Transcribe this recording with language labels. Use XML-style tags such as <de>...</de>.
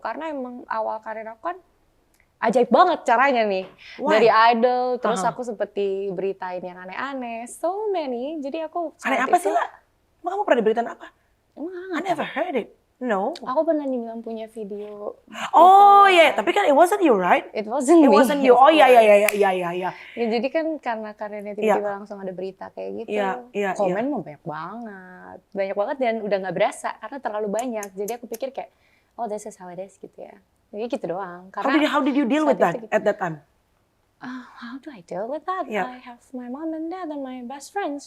<id>Karena emang awal karir aku kan ajaib banget caranya nih. Dari idol, terus aku seperti beritain yang aneh-aneh.</id> <en>So many.</en> <id>Jadi aku aneh apa sih lah? Kamu pernah diberitain apa?</id> <en>I never heard it. No.</en> <id>Aku pernah dibilang punya video. Oh iya, tapi kan</id> <en>it wasn't you, right? It wasn't me. It wasn't you.</en> <id>Oh iya. Ya, jadi kan karena karirnya tiba-tiba langsung ada berita kayak gitu. Komen mah banyak banget dan udah nggak berasa karena terlalu banyak. Jadi aku pikir kayak,</id> <en>oh this is how it is</en> <id>gitu ya. Jadi gitu doang. Karena</id> <en>how did you deal with that at that time? How do I deal with that? I have my mom and dad and my best friends.</en>